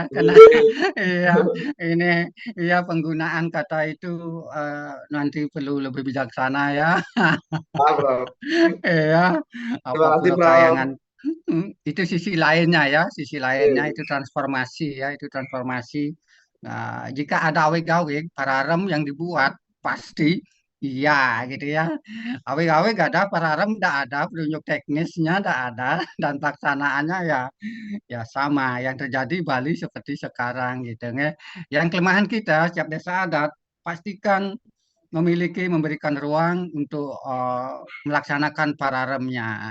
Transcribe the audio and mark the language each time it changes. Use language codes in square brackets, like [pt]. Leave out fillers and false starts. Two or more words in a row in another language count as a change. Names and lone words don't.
[id] Karena iya ini iya penggunaan kata itu nanti perlu lebih bijaksana ya. Ah, Bro. Iya, apa Terima kasih, pura Bro. kayangan. Itu sisi lainnya ya, sisi lainnya Oke. itu transformasi ya, itu transformasi. Nah, jika ada awig-awig pararem yang dibuat pasti iya gitu ya. Awig-awig ada, pararem tidak ada, petunjuk teknisnya tidak ada, dan pelaksanaannya ya ya sama. Yang terjadi Bali seperti sekarang gitu ya. Yang kelemahan kita setiap desa adat pastikan memberikan ruang untuk melaksanakan pararemnya.